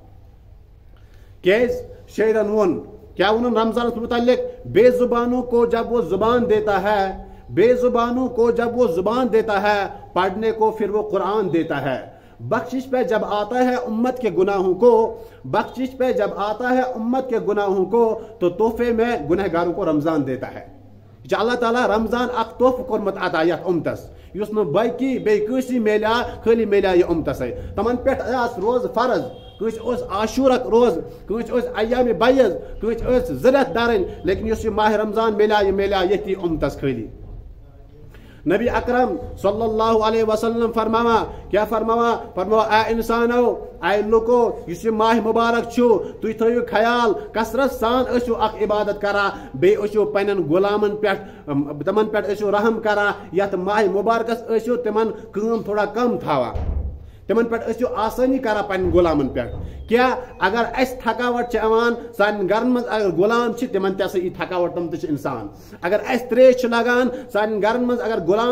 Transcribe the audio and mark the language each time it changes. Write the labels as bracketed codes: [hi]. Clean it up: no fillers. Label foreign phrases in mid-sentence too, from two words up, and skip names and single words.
[ks] کیازِ شاعرن ووٚن کیا ووٚنُن رمضانس متعلق [ur] بے زبانوں کو جب وہ زبان دیتا ہے بے زبانوں کو جب وہ زبان دیتا ہے پڑھنے کو پھر وہ قرآن دیتا ہے بخشش پہ جب آتا ہے امت کے گناہوں کو بخشش پہ جب آتا ہے امت کے گناہوں کو تو تحفے میں گنہگاروں کو رمضان دیتا ہے [ks] اللہ تعالیٰ رمضان اخ تحفہ کورمت عطا یتھ امتس یُس نہٕ باقی بیٚیہِ کٲنٛسہِ میلیو خٲلی میلیو یہِ امتسے تمن پٮ۪ٹھ آس روز فرض کٲنٛسہِ اوس عاشورک روز کٲنٛسہِ اوس ایامِ بیض کٲنٛسہِ ٲسۍ 2 رٮ۪تھ دَرٕنۍ لیکن یُس یہِ ماہ رمضان میلیو یہِ میلیو ییٚتھی امتس خٲلی نبی اکرم صلی اللہ علیہ وسلم کیا فرماوا اے انسانو اے لوکو اس ماہ مبارک چھو تُہۍ تھٲیِو خیال کثرت سان ٲسِو اکھ عبادت کران بیٚیہِ ٲسِو پننٮ۪ن غلامن پٮ۪ٹھ تمن پٮ۪ٹھ ٲسِو رحم کران یتھ ماہ مبارکس ٲسِو تمن کٲم تھوڑا کم تھاوان تمن پٮ۪ٹھ ٲسِو آسٲنی کران پننٮ۪ن غلامن پٮ۪ٹھ کیا اگر اسہِ تھکاوٹ چھِ یِوان سانٮ۪ن گرن منٛز اگر غلام چھِ تمن تہِ ہسا یی تھکاوٹ تِم تہِ چھِ انسان اگر اسہِ تریش چھِ لگان سانٮ۪ن گرن منٛز اگر غلام